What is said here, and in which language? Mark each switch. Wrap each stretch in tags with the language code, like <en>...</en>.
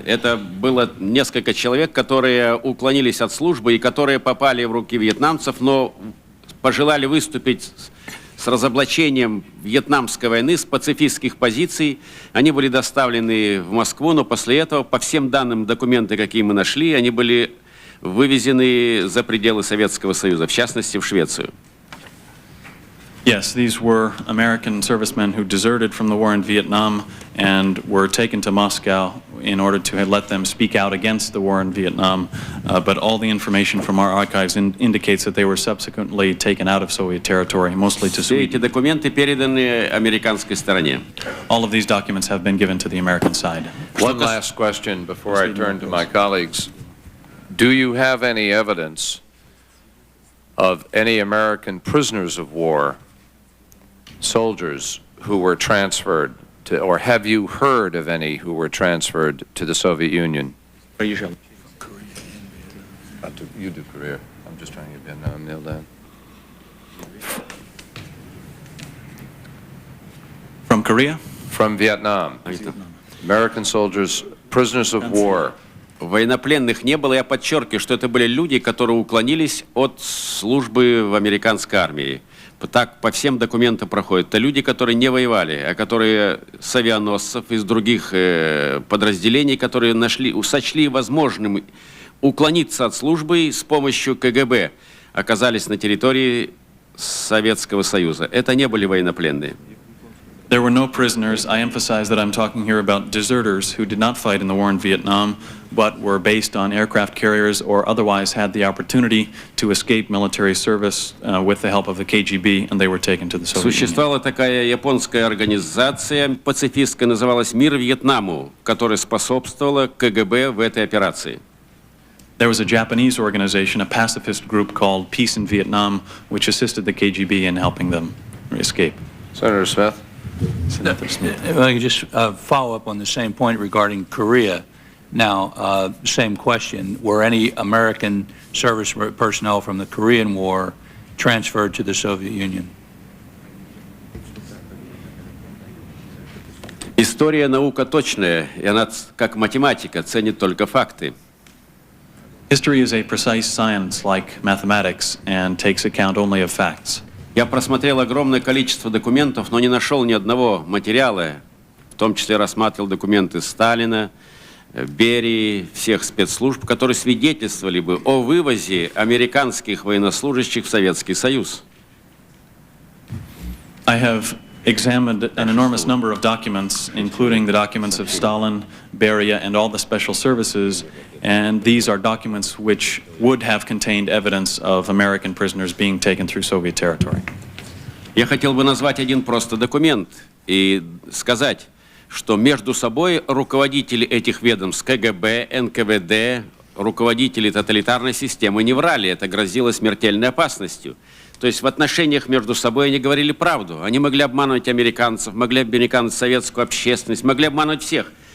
<ru>Это было несколько человек, которые уклонились от службы и которые попали в руки вьетнамцев, но пожелали выступить с разоблачением Вьетнамской войны с пацифистских позиций. Они были доставлены в Москву, но после этого, по всем данным документы, какие мы нашли, они были вывезены за пределы Советского Союза, в частности, в Швецию.</ru> <en>Yes, these were American servicemen who deserted from the war in Vietnam and were taken to Moscow in order to let them speak out against the war in Vietnam. But all the information from our archives indicates that they were subsequently taken out of Soviet territory, mostly to</en> <ru>Все эти документы переданы американской стороне.</ru> <en>All of these documents have been given to the American side. One last question before I turn to my colleagues. Do you have any evidence of any American prisoners of war, soldiers who were transferred to, or have you heard of any who were transferred to the Soviet Union?</en> <ru>Приезжал.</ru> <en>You do Korea. I'm just trying to get Vietnam nailed down. From Korea? From Vietnam. American soldiers, prisoners of war.</en> <ru>Военнопленных не было. Я подчеркиваю, что это были люди, которые уклонились от службы в американской армии. Так по всем документам проходит. Это люди, которые не воевали, а которые с авианосцев, из других подразделений, которые сочли возможным уклониться от службы с помощью КГБ, оказались на территории Советского Союза. Это не были военнопленные.</ru> <en>There were no prisoners. I emphasize that I'm talking here about deserters who did not fight in the war in Vietnam, but were based on aircraft carriers or otherwise had the opportunity to escape military service with the help of the KGB, and they were taken to the Soviet Union.</en> <ru>Существовала такая японская организация пацифистская, называлась «Мир Вьетнаму», которая способствовала КГБ в этой операции.</ru> <en>There was a Japanese organization, a pacifist group called Peace in Vietnam, which assisted the KGB in helping them escape. Senator Smith? If I could just follow up on the same point regarding Korea. Now, same question. Were any American service personnel from the Korean War transferred to the Soviet Union?</en> <ru>История наука точная, и она, как математика, ценит только факты.</ru> <en>History is a precise science like mathematics and takes account only of facts.</en> <ru>Я просмотрел огромное количество документов, но не нашел ни одного материала, в том числе рассматривал документы Сталина, Берии, всех спецслужб, которые свидетельствовали бы о вывозе американских военнослужащих в Советский Союз.</ru> <en>I have examined an enormous number of documents, including the documents of Stalin, Beria, and all the special services, and these are documents which would have contained evidence of American prisoners being taken through Soviet territory.</en> <ru>Я хотел бы назвать один просто документ и сказать, что между собой руководители этих ведомств КГБ, НКВД, руководители тоталитарной системы не врали, это грозило смертельной опасностью. То есть в отношениях между собой они говорили правду. Они могли обманывать американцев, могли обманывать советскую общественность, могли обманывать всех.</ru>